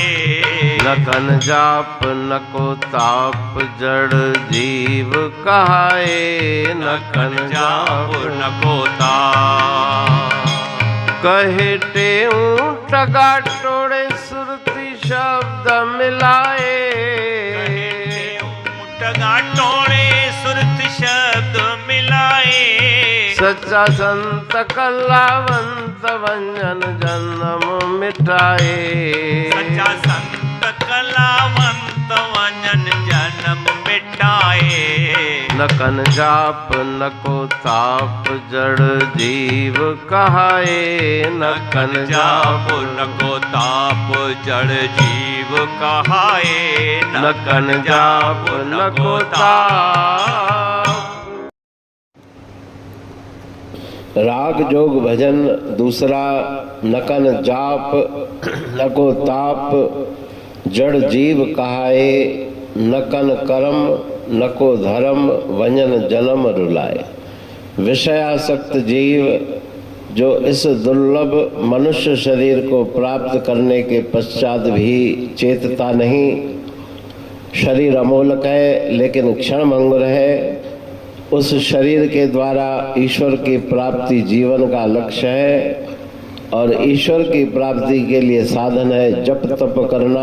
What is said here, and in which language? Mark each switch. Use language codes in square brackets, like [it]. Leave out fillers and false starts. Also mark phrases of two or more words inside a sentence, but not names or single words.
[sd] न कन जाप न को ताप जड़ जीव कहाए। न कन जाप न को ताप। कहे टेऊं टगा टोड़े सुरती शब्द मिलाए। टगा टोड़े सुरत शब्द मिलाए। सच्चा संत कलावंत वंजन जन्म मिटाए। सच्चा संत कलावंत वंजन जन्म मिटाए। न कन जाप न को ताप जड़ जीव कहाए। न कन जाप न को ताप जड़ जीव कहाए। न कन जाप न को ताप। राग जोग भजन दूसरा, नकन जाप नको ताप जड़ जीव कहाए, नकन कर्म नको धर्म वंजन जन्म रुलाए। [hi] विषयासक्त जीव जो इस दुर्लभ मनुष्य शरीर को प्राप्त करने के पश्चात भी चेतता नहीं। शरीर अमोलक है लेकिन क्षणभंगुर है। उस शरीर के द्वारा ईश्वर की प्राप्ति जीवन का लक्ष्य है और ईश्वर की प्राप्ति के लिए साधन है जप तप करना।